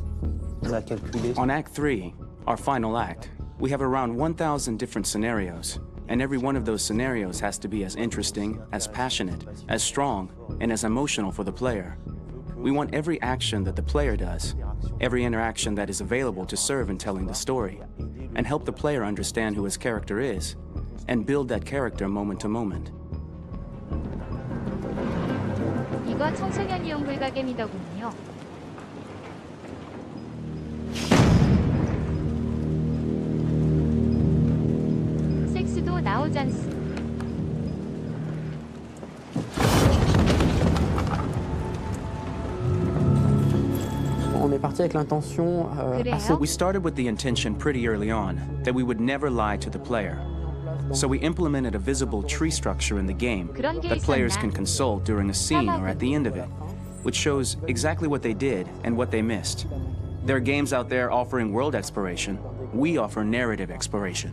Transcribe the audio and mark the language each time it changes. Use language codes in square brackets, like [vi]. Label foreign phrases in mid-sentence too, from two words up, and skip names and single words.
[en] On Act 3, our final act, we have around 1,000 different scenarios, and every one of those scenarios has to be as interesting, as passionate, as strong, and as emotional for the player. We want every action that the player does, every interaction that is available to serve in telling the story, and help the player understand who his character is, and build that character moment to moment. [ko] 이거 청소년이용 불가게임이더군요. 섹스도 나오잖스. [fr] On est parti avec l'intention assez... [en] We started with the intention pretty early on that we would never lie to the player. So we implemented a visible tree structure in the game that players can consult during a scene or at the end of it, which shows exactly what they did and what they missed. There are games out there offering world exploration. We offer narrative exploration.